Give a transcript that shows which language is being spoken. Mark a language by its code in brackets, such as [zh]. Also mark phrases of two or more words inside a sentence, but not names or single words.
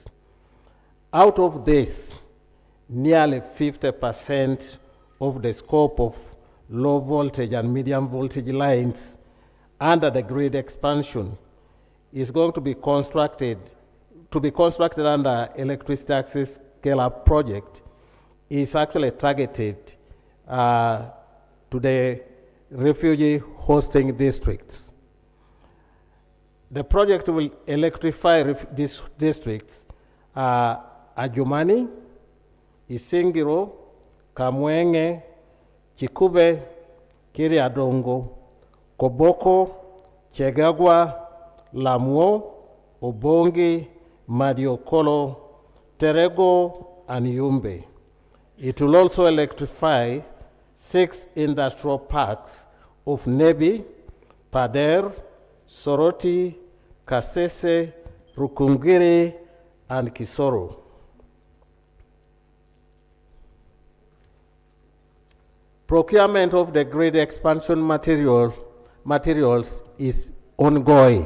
[en] Out of this, nearly 50% of the scope of low voltage and medium voltage lines under the grid expansion is going to be constructed under electricity access scale-up project is actually targeted to the refugee hosting districts. The project will electrify these districts: Adjumani, Isingiro, Kamwenge, Chikube, Kiriadongo, Koboko, Chegagwa, Lamuo, Obongi, Madiokolo, Terego, and Yumbe. It will also electrify 6 industrial parks of Nebi, Pader, Soroti, Kasese, Rukungiri, and Kisoro. Procurement of the grid expansion materials is ongoing.